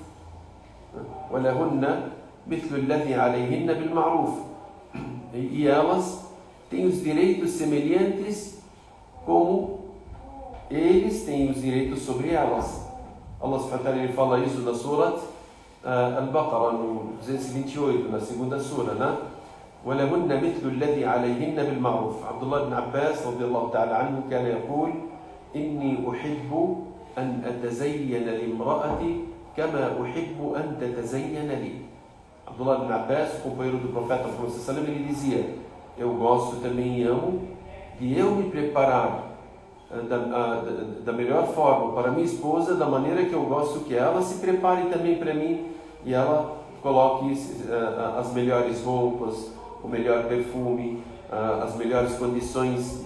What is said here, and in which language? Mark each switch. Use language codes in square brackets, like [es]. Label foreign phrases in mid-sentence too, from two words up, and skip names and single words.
[ar] ولهن مثل الذي عليهن بالمعروف. [pt] E elas têm os direitos semelhantes como eles têm os direitos sobre elas. [ar] الله سبحانه وتعالى, [pt] ele fala isso na Surat Al-Baqarah, no 228, na segunda sura, né? [ar] وَلَهُنَّ مِثْلُ الَّذِي عَلَيْهِنَّ بِالْمَعْرُوفِ. Abdullah ibn Abbas رضي الله تعالى عنه كان يقول إني أحب أن أتزين لامرأتي كما أحب أن تتزين لي. [pt] Abdullah ibn Abbas, o companheiro do profeta Muhammad [ar] صلى الله عليه وسلم, [pt] ele dizia: eu gosto também e amo de eu me preparar da melhor forma para minha esposa, da maneira que eu gosto que ela se prepare também para mim e ela coloque as melhores roupas, o melhor perfume, as melhores condições.